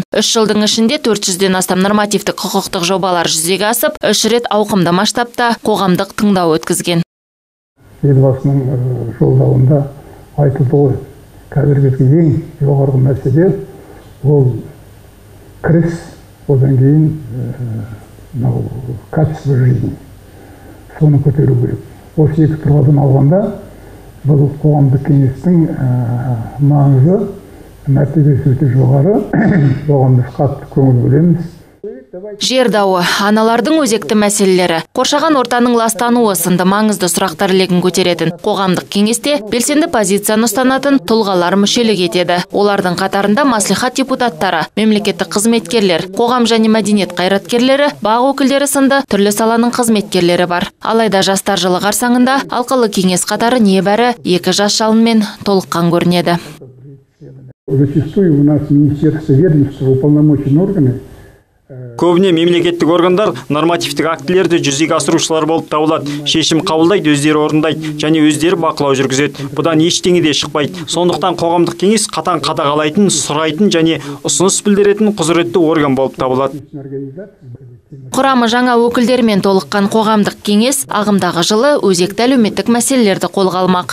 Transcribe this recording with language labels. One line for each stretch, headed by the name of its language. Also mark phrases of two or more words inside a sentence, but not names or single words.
Kazakh: 3 жылдың ішінде 400-ден астам нормативтік құқықтық жобалар жүзеге асып, 3 рет ауқымды масштабта қоғамдық тыңдау өткізген. Елбасының жолдауында айтылды ғой, қазіргі ең жоғарғы мәселе ол кіріс, одан кейін
Russian: качество жизни.
Kazakh: Соны көтеру керек. Осы екі тұрғыдан алғанда бұл қоғамдық кеңестің маңызы, мәртебесі өте жоғары. Оған біз қатты көңіл бөлеміз. Жер дауы, аналардың өзекті мәселелері, қоршаған ортаның ластануы сынды маңызды сұрақтар легін көтеретін қоғамдық кеңесте белсенді позицияны ұстанатын тұлғалар мүшелік етеді. Олардың қатарында маслихат депутаттары, мемлекеттік қызметкерлер, қоғам және мәдениет қайраткерлері, бақ өкілдері сынды түрлі саланың қызметкерлері бар. Алайда жастар жылы қарсаңында алқалы кеңес қатары небәрі 2 жас жалынмен толыққан көрінеді.
Russian: Зачастую у нас министерство, ведомство, уполномоченные органы
Kazakh: Көбіне мемлекеттік органдар нормативтік актілерді жүзеге асырушылар болып табылады. Шешім қабылдайды, өздері орындайды және өздері бақылау жүргізеді. Бұдан ештеңе де шықпайды. Сондықтан қоғамдық кеңес қатаң қадағалайтын, сұрайтын және ұсыныс білдіретін құзыретті орган болып табылады. Құрамы жаңа өкілдермен толыққан қоғамдық кеңес ағымдағы жылы өзекті әлеуметтік мәселелерді қолға алмақ.